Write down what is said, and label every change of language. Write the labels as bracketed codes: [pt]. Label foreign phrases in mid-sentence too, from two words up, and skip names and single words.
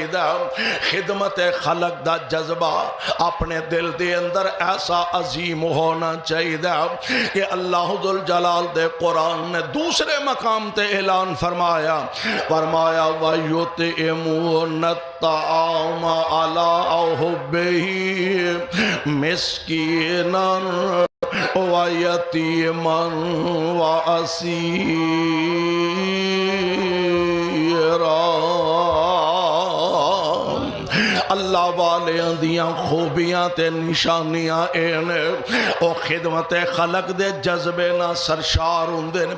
[pa] ਖ਼ਿਦਮਤ ਖ਼ਲਕ ਦਾ ਜਜ਼ਬਾ ਅਪਣੇ ਦਿਲ ਦੇ ਅੰਦਰ ਐਸਾ ਅਜ਼ੀਮ ਹੋਣਾ ਚਾਹੀਦਾ ਕਿ ਅੱਲਾਹ ਜੁਲ ਜਲਾਲ ਦੇ ਕੁਰਾਨ ਨੇ ਦੂਸਰੇ ਮਕਾਮ ਤੇ ਐਲਾਨ ਫ਼ਰਮਾਇਆ [ar] ويطعمون طعام على حبه مسكينا و يتيما و أسيرا. [pa] ਅੱਲਾਹ ਵਾਲਿਆਂ ਦੀਆਂ ਖ਼ੂਬੀਆਂ ਤੇ ਨਿਸ਼ਾਨੀਆਂ ਨੇ ਓ ਖ਼ਿਦਮਤ ਖ਼ਲਕ ਦੇ ਜਜ਼ਬੇ ਨਾ ਸਰਸ਼ਾਰ ਹੁੰਦੇ ਨੇ।